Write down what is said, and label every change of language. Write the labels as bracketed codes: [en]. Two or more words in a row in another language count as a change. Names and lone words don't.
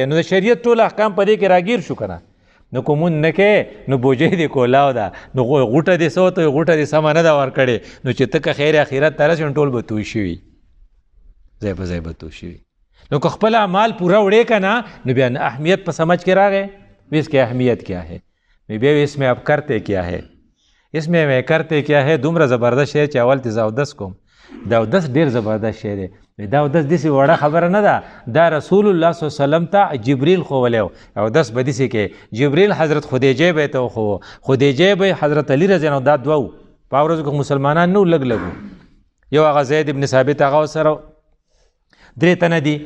[ps] نو د شریعت ټول احکام په دې کې راګیر شو که نه. نو که مونځ نه کوې نو بوجۍ دې کولاو ده، نو غوټه دې څه ورته وایي، غوټه دې سمه نه ده ورکړې. نو چې ته که خیر اخرت ته رسې نو ټول به توی شوي، ځای په ځای به توی شوي. نو که خپل اعمال پورا وړې که نه، نو بیا اهمیت په سمجھ کې راغی. [ur] اس کی اهمیت کیا ہے؟ بیا اس میں اب کرتے کیا ہے؟ اس میں کرتے کیا ہے؟ [ps] دومره زبردست شی چې اول ته زه اودس کوم. دا اودس ډېر زبردست شی دی. دا اودس داسې وړه خبره نه ده، دا رسول الله [ar] صلی الله علیه وسلم [ps] ته جبریل ښوولی و. اودس به داسې کې جبریل حضرت خدیجې به یې ته وښوو، خدیجې به حضرت علي [ar] رضی الله عنه، [ps] دا دوه وو. په هغه ورځو کې مسلمانان نه وو، لږ لږ وو. یو هغه زید ابن ثابت هغه ورسره 3 تنه دي.